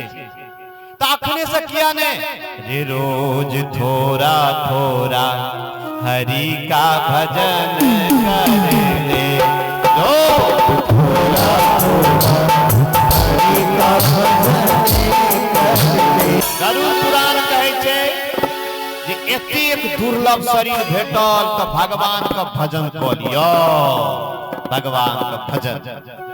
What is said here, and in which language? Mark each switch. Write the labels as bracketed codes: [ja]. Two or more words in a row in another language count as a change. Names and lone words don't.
[mai] त अखने से किया ने रे रोज थोड़ा थोड़ा हरि का भजन करे ले, रोज थोड़ा हरि का भजन करे ले। गरुड़ पुराण कहै छै जे एतेक दुर्लभ शरीर भेटल त भगवान का भजन क लियो, भगवान का भजन।